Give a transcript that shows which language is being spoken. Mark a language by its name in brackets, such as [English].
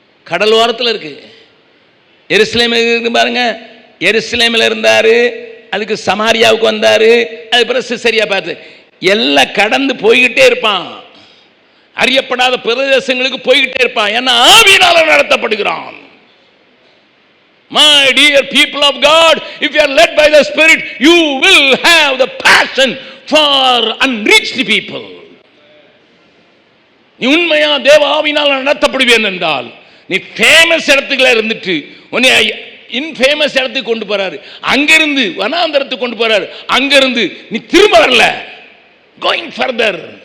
[Tamil] கடல் ஓரத்தில் இருக்கு. எருசலேம் இருக்கு பாருங்க. எருசலேமில் இருந்தாரு, அதுக்கு சமாரியாவுக்கு வந்தாரு, அதுக்கப்புறம் சிசரியா பார்த்து எல்லாம் கடந்து போய்கிட்டே இருப்பான். அறியப்படாத பிரதேசங்களுக்கு போய்கிட்டே இருப்பான். ஏன்னா ஆவியினால நடத்தப்படுகிறான். [English] My dear people of God, if you are led by the Spirit, you will have the passion for unreached people. [Tamil] நீ உண்மையா தேவ ஆவியினால நடத்தப்படுவேன் என்றால், நீ ஃபேமஸ் இடத்துக்குள்ள இருந்துட்டு உன்னை இன்ஃபேமஸ் இடத்துக்கு கொண்டு போறாரு, அங்கிருந்து வனாந்தரத்துக்கு கொண்டு போறாரு, அங்கிருந்து நீ திரும்ப வரல. [English] Going further.